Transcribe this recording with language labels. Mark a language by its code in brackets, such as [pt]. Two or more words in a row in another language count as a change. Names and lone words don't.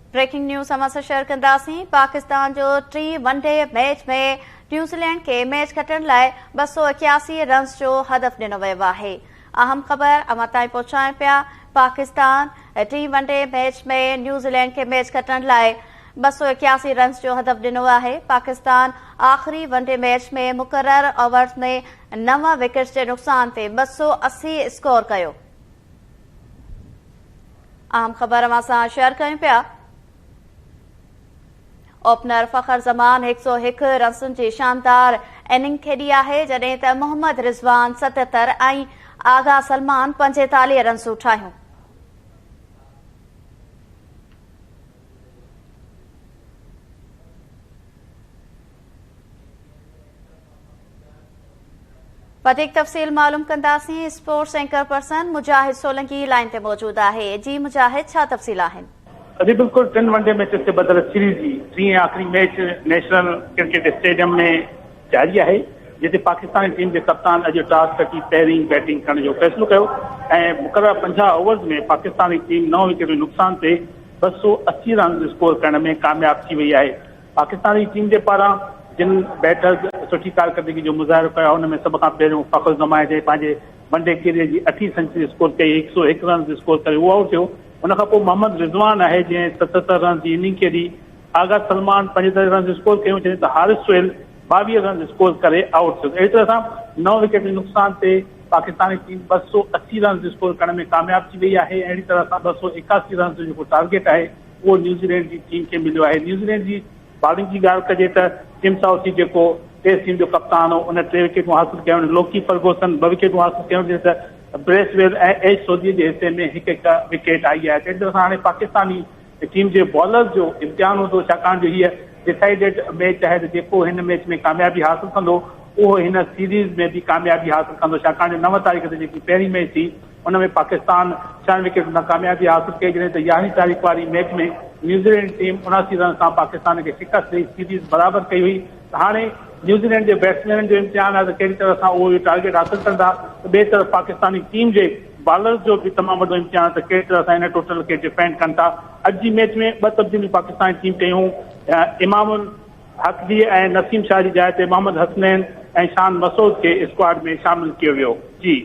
[en] breaking news [sd] असां शेयर कंदासीं। पाकिस्तान जो टी [en] ODI match [sd] में न्यूज़ीलैंड के मैच खटण लाइ 281 रन्स जो हदफ ॾिनो वियो आहे। अहम ख़बर अवां ताईं पहुचायूं पिया। पाकिस्तान टी [en] ODI match [sd] में न्यूज़ीलैंड के मैच खटण लाइ 281 रन्स जो हदफ ॾिनो आहे। पाकिस्तान आख़िरी [en] ODI match [sd] में मुक़रर ओवर्स में 9 विकेट्स जे नुक़सान ते 280 स्कोर कयो। अहम ख़बर अवां सां शेयर कयूं पिया। ओपनर फ़खर ज़मान 101 रन्सुनि जी शानदार इनिंग खेॾी आहे, जॾहिं त मोहम्मद रिज़वान 77 ऐं आगा सलमान 45 रन्सूं ठाहियूं। वधीक तफ़सील मालूम कंदासीं। [en] sports anchor person [sd] मुजाहिद सोलंकी लाइन ते मौजूद आहे। जी मुजाहिद, छा तफ़सील आहिनि? जी बिल्कुल, 3 [en] ODI matches [sd] से बदल सीरीज जी 3 आखिरी मैच नेशनल क्रिकेट स्टेडियम में जारी है, जिते पाकिस्तानी टीम के कप्तान अज टॉस खटी पहिरीं बैटिंग करण जो फैसलो किया ऐं मुक़रर 50 ओवर्स में पाकिस्तानी टीम 9 विकेट नुक़सान से 280 रन स्कोर करण में कामयाब थी वही है। पाकिस्तानी टीम के पारा जिन बैटर्स सुठी कारकर्दगी जो मुज़ाहिरो किया उनमें सब खां पहिरियों फ़खर ज़मान जे पंहिंजे [en] ODI career [sd] जी 8 सेंचुरी स्कोर कई, 101 रन स्कोर करे उहो आउट थियो। उन खां पोइ मोहम्मद रिज़वान है जंहिं 77 रन जी इनिंग खेॾी। आगा सलमान 45 रन स्कोर कयूं, जॾहिं त हारिस सोहेल 22 रन स्कोर करे आउट थियो। अहिड़ी तरह सां 9 विकेट नुक़सान से पाकिस्तानी टीम 280 रन स्कोर करण में कामयाब थी वही है। अहिड़ी तरह सां 281 रन जो जेको टारगेट है वो न्यूज़ीलैंड की टीम के मिलो है। न्यूज़ीलैंड की बॉलिंग की ॻाल्हि कजे त टिम साउथी जेको [en] test team [sd] जो कप्तान हो उन 3 विकेटूं हासिल कयूं। लोकी फर्गूसन 2 विकेटूं हासिल कयूं, जॾहिं त ब्रेसवेल ऐं एश सोधी जे हिस्से में हिकु विकेट आई है। तंहिं तरह सां हाणे पाकिस्तानी टीम जे बॉलर जो इम्तिहान हूंदो, छाकाणि जो हीअ [en] decided match [sd] है त जेको हिन मैच में कामयाबी हासिल कंदो उहो हिन सीरीज़ में भी कामयाबी हासिल कंदो, छाकाणि 9 तारीख़ ते जेकी पहिरीं मैच थी उनमें पाकिस्तान 6 विकेट न कामयाबी हासिल कई, जॾहिं त 11 तारीख़ वारी मैच में न्यूज़ीलैंड टीम 79 रन सां पाकिस्तान खे शिकस्त ॾेई सीरीज़ बराबर कई हुई। हाणे न्यूज़ीलैंड जे बैट्समैन जो इम्तिहान है त कहिड़ी तरह सां उहो टारगेट हासिल कंदा। ॿिए तरफ़ पाकिस्तानी टीम जे बॉलर्स जो भी तमामु वॾो इम्तिहान है त कहिड़ी तरह सां इन [en] total [sd] के [en] defend [sd] कनि था। अॼु जी मैच में 2 तब्दीलियूं पाकिस्तानी टीम कयूं। इमामुल हक जी ऐं नसीम शाह जी जाइ ते मोहम्मद हसनैन ऐं शान मसूद के स्क्वाड में शामिल किया वियो। जी